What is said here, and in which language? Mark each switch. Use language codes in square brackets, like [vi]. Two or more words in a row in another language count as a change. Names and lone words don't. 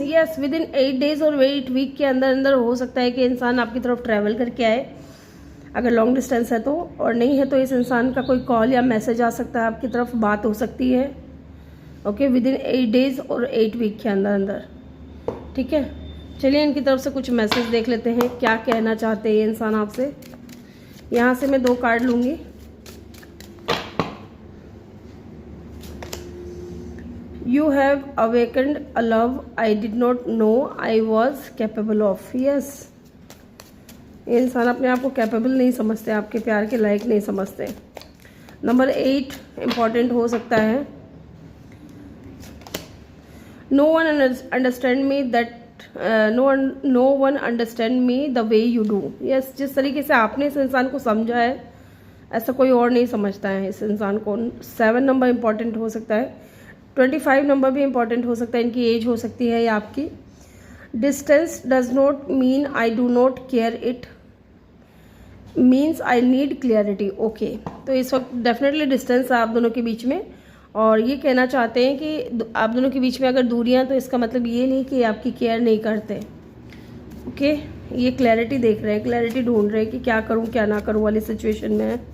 [hi] यस, [en] with in 8 days [hi] और 8 वीक के अंदर अंदर हो सकता है कि इंसान आपकी तरफ ट्रैवल करके आए, अगर [en] long distance [hi] है तो, और नहीं है तो इस इंसान का कोई कॉल या मैसेज आ सकता है आपकी तरफ, बात हो सकती है। ओके, [en] with in 8 days [hi] और 8 वीक के अंदर अंदर, ठीक है। चलिए इनकी तरफ से कुछ मैसेज देख लेते हैं, क्या कहना चाहते हैं ये इंसान आपसे। यहाँ से मैं 2 कार्ड लूँगी। [en] You have awakened a love I did not know I was capable of. [hi] Yes, ये इंसान अपने आप को कैपेबल नहीं समझते, आपके प्यार के लायक नहीं समझते। नंबर 8 इम्पॉर्टेंट हो सकता है। [en] No one understand me that no one understand me the way you do. [hi] Yes, जिस तरीके से आपने इस इंसान को समझा है, ऐसा कोई और नहीं समझता है इस इंसान को। 7 नंबर इम्पॉर्टेंट हो सकता है। 25 नंबर भी इम्पॉर्टेंट हो सकता है, इनकी एज हो सकती है या आपकी। [en] distance does not mean I do not care, it means I need clarity. [hi] ओके, तो इस वक्त डेफिनेटली डिस्टेंस है आप दोनों के बीच में, और ये कहना चाहते हैं कि आप दोनों के बीच में अगर दूरियां, तो इसका मतलब ये नहीं कि आपकी केयर नहीं करते। ओके, ये क्लैरिटी देख रहे हैं, क्लैरिटी ढूंढ रहे हैं कि क्या करूं क्या ना करूं वाली सिचुएशन में है।